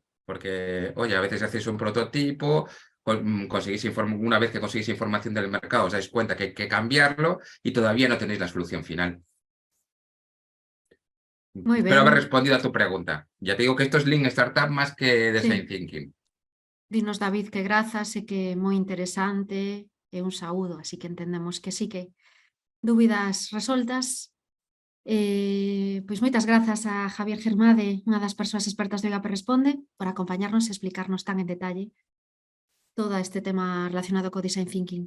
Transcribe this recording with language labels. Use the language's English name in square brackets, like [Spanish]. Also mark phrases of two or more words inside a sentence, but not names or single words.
[Spanish] Porque, oye, a veces hacéis un prototipo, una vez que conseguís información del mercado, os dais cuenta que hay que cambiarlo y todavía no tenéis la solución final. [Galician] Moi [Spanish] Espero [Galician] ben, [Spanish] haber respondido a tu pregunta. Ya te digo que esto es Lean Startup más que Design sí. Thinking. [Galician] Dinos David que grazas e que é moi interesante e un saúdo, así que entendemos que sí que dúbidas resoltas. Pois moitas grazas a Javier Germade, unha das persoas expertas de IGAP Responde, por acompañarnos e explicarnos tan en detalle todo este tema relacionado co Design Thinking.